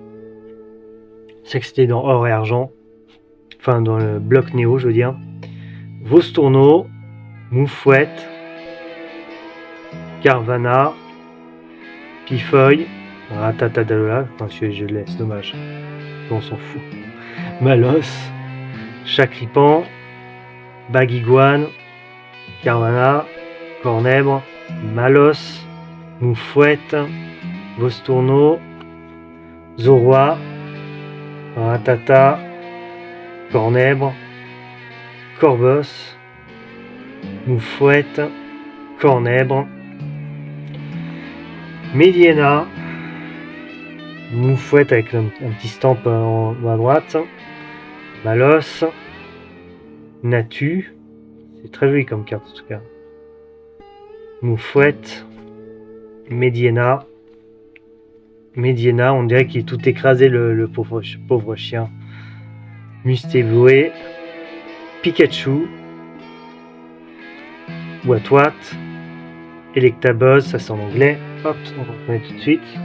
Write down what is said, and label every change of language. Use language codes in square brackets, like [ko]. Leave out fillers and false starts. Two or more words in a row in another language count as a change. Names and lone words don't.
[fr] C'est que c'était dans or et argent. Enfin, dans le bloc néo, je veux dire. Vostourneau, Moufouette, Carvana, Pifeuille, Ratatadalola, enfin je le laisse, dommage, on s'en fout, Malos, Chacripan, Baguiguane, Carvana, Cornèbre, Malos, Moufouette, Vostourneau, Zoroi, Ratata, Cornèbre, Corbos, Moufouette, Cornèbre, Méliena, Moufouette avec un petit stamp à droite, Malos, Natu, c'est très joli comme carte en tout cas, Moufouette, Médiena, on dirait qu'il est tout écrasé le pauvre chien, Mustévoué, Pikachu, Watwat, Electabuzz, ça c'est en anglais, hop, on va reconnaître tout de suite.